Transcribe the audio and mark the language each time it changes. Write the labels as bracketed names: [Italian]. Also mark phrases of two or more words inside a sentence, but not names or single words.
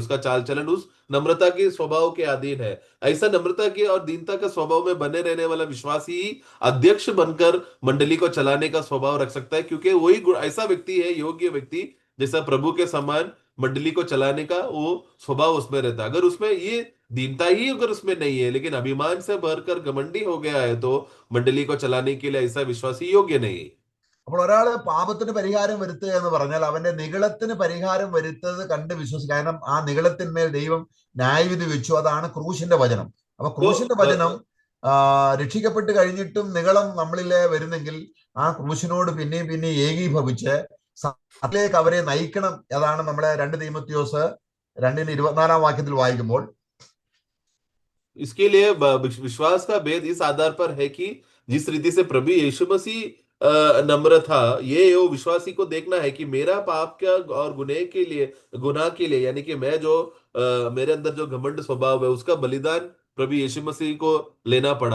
[Hindi] उसका चाल चलन उस नम्रता के स्वभाव के अधीन है। ऐसा नम्रता के और दीनता के स्वभाव में बने रहने वाला विश्वासी ही अध्यक्ष बनकर मंडली को चलाने का स्वभाव रख सकता है, क्योंकि वही ऐसा व्यक्ति है, योग्य व्यक्ति, जैसा प्रभु के समान मंडली को चलाने का वो स्वभाव उसमें रहता है। अगर उसमें ये दीनता ही अगर उसमें नहीं है, लेकिन अभिमान से भरकर घमंडी हो गया है, तो मंडली को चलाने के लिए ऐसा विश्वासी योग्य नहीं है। [Malayalam] അപ്പോൾ ഒരാള് പാപത്തിന് പരിഹാരം വരുത്തുക എന്ന് പറഞ്ഞാൽ അവന്റെ നിഗളത്തിന് പരിഹാരം വരുത്തത് കണ്ട് വിശ്വസിക്കുക. കാരണം ആ നിഗളത്തിന്മേൽ ദൈവം ന്യായവിധി വെച്ചു. അതാണ് ക്രൂശിന്റെ വചനം. അപ്പൊ [Hindi] तो [Malayalam] ക്രൂശിന്റെ വചനം രക്ഷിക്കപ്പെട്ട് കഴിഞ്ഞിട്ടും നിഗളം നമ്മളിലെ വരുന്നെങ്കിൽ ആ ക്രൂശിനോട് പിന്നെയും പിന്നെയും ഏകീഭവിച്ച് സത്യത്തിലേക്ക് അവരെ നയിക്കണം. അതാണ് നമ്മളെ 2 തീമോഥെയോസ് 2:24 വാക്യത്തിൽ വായിക്കുമ്പോൾ. [Hindi] इसके लिए विश्वास का भेद इस आधार पर है कि जिस रीति से प्रभु यीशु मसीह नम्र था, ये वो विश्वासी को देखना है कि मेरा पाप का और गुनाह के लिए, यानी कि मैं जो मेरे अंदर जो घमंड स्वभाव है उसका बलिदान प्रभु यीशु मसीह को लेना पड़ा।